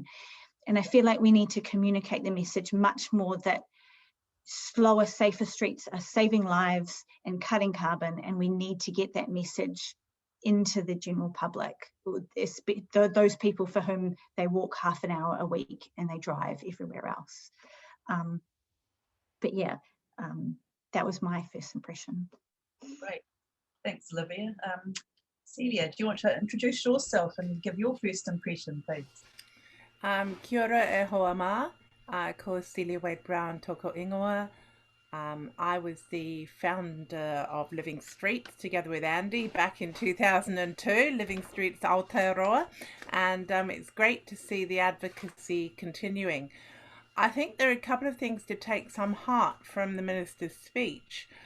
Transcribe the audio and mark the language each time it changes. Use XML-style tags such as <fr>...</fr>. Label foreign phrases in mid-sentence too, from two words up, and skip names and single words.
<en>And I feel like we need to communicate the message much more that slower, safer streets are saving lives and cutting carbon, and we need to get that message into the general public, those people for whom they walk half an hour a week and they drive everywhere else. But yeah, that was my first impression. Great, thanks, Olivia. Celia, do you want to introduce yourself and give your first impression, please?</en> <mi>Kia ora e hoa ma, ko Celia Wade-Brown toko ingoa.</mi> <en>I was the founder of Living Streets together with Andy back in 2002, Living Streets Aotearoa, and it's great to see the advocacy continuing. I think there are a couple of things to take some heart from the Minister's speech.</en>